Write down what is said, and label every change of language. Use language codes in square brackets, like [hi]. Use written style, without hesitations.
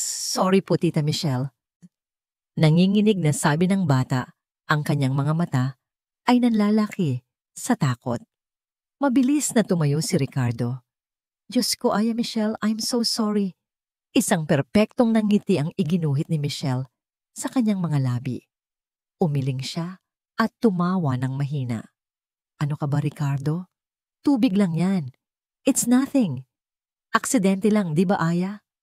[tl] "Sorry po, Tita Michelle." Nanginginig na sabi ng bata, ang kanyang mga mata ay nanlalaki sa takot. Mabilis na tumayo si Ricardo. "Diyos ko, [en] Aya Michelle, I'm so sorry." [tl] Isang perpektong nangiti ang iginuhit ni Michelle sa kanyang mga labi. Umiling siya at tumawa ng mahina. "Ano ka ba, Ricardo? Tubig lang yan. [en] It's nothing. [tl] Aksidente lang, di ba, Aya?"